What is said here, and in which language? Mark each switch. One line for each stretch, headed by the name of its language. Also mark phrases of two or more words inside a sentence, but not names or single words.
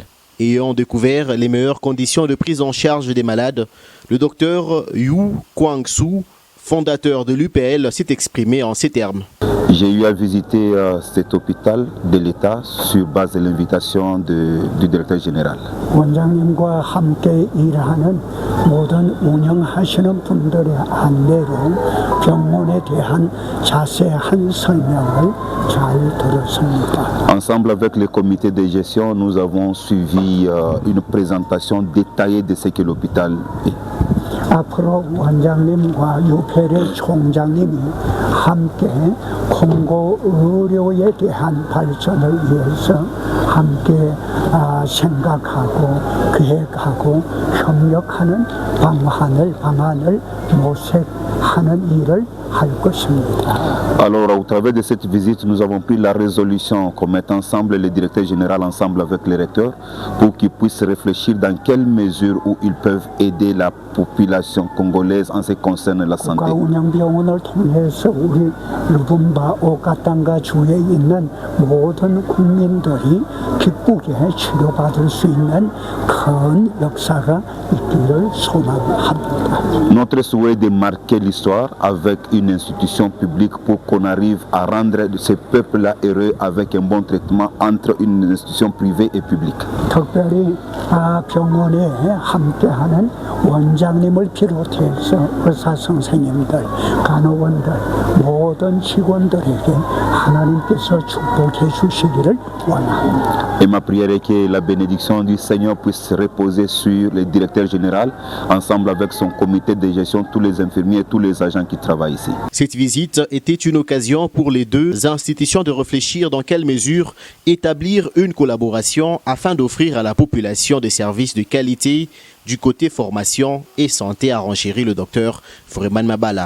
French: Ayant découvert les meilleures conditions de prise en charge des malades, le docteur Yu Kwang-Soo, fondateur de l'UPL, s'est exprimé en ces termes. J'ai eu à visiter cet hôpital de l'État sur base de l'invitation du directeur général.
Korean: 원장님과 함께 일하는 모든 운영하시는 분들의 안내로 병원에 대한 자세한 설명을 잘 들었습니다.
French: Ensemble avec le comité de gestion, nous avons suivi une présentation détaillée de ce que l'hôpital est.
Korean: 앞으로 원장님과 유페레 총장님이 함께 공고 의료에 대한 발전을 위해서 함께 생각하고 계획하고 협력하는 방안을 모색하는 일을 할 것입니다.
French: Alors, au travers de cette visite, nous avons pris la résolution qu'on mette ensemble le directeur général ensemble avec les recteurs pour qu'ils puissent réfléchir dans quelle mesure où ils peuvent aider la population congolaise en ce qui concerne la santé.
Korean: 국가운영병원을 통해서 우리 루붐바 오카탄가 주에 있는 모든 국민들이 기쁘게 치료받을 수 있는 큰 역사가 있기를 소망합니다.
French: Notre souhait est de marquer l'histoire avec une institution publique pour qu'on arrive à rendre ce peuple-là heureux avec un bon traitement entre une institution privée et publique.
Korean: 특별히 병원에 함께하는 원장님을 비롯해서 의사 선생님들, 간호원들, 모든 직원들에게 하나님께서 축복해 주시기를 원합니다.
French: Et ma prière est que la bénédiction du Seigneur puisse reposer sur le directeur général, ensemble avec son comité de gestion, tous les infirmiers et tous les agents qui travaillent ici. Cette visite était une occasion pour les deux institutions de réfléchir dans quelle mesure établir une collaboration afin d'offrir à la population des services de qualité du côté formation et santé, a renchéri le docteur Foreman Mabala.